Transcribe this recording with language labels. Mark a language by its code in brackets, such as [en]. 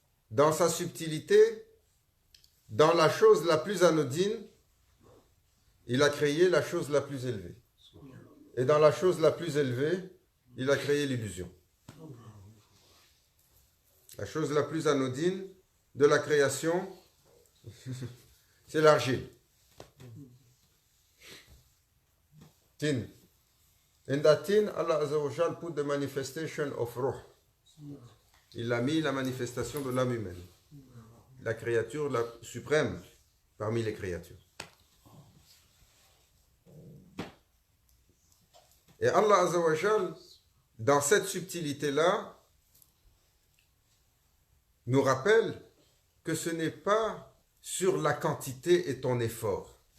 [fr] Dans sa subtilité, dans la chose la plus anodine, il a créé la chose la plus élevée. Et dans la chose la plus élevée, il a créé l'illusion. La chose la plus anodine de la création, c'est l'argile. [ar] Tin. [en] In that tin, Allah Azza wa Jal put the manifestation of Ruh. [fr] Il a mis la manifestation de l'âme humaine. La créature la suprême parmi les créatures. Et Allah Azza wa Jal, dans cette subtilité-là, nous rappelle que ce n'est pas sur la quantité et ton effort.